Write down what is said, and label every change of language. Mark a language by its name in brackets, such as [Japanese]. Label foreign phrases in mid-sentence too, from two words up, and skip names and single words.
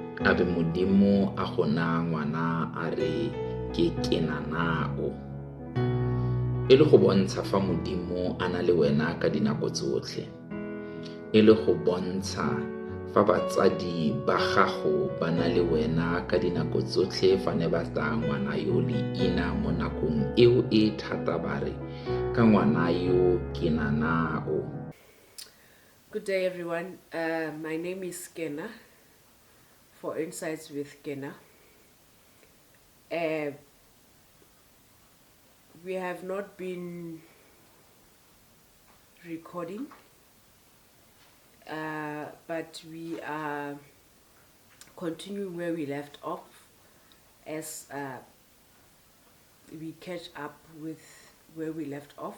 [Tswana] a be Modimo a go naya ngwana a re ke kenanao, e le go bontsha fa Modimo a na le wena ka dinako tsotlhe, e le go bontsha fa batsadi ba gago ba na le wena ka dinako tsotlhe fa ne ba tsaya ngwana yo leina mo nakong eo e thata ba re ka ngwana yo kenanao. [English] Good day, everyone. My name is Kena for Insights with Kena. We have not been recording, but we are continuing where we left off as we catch up with where we left off.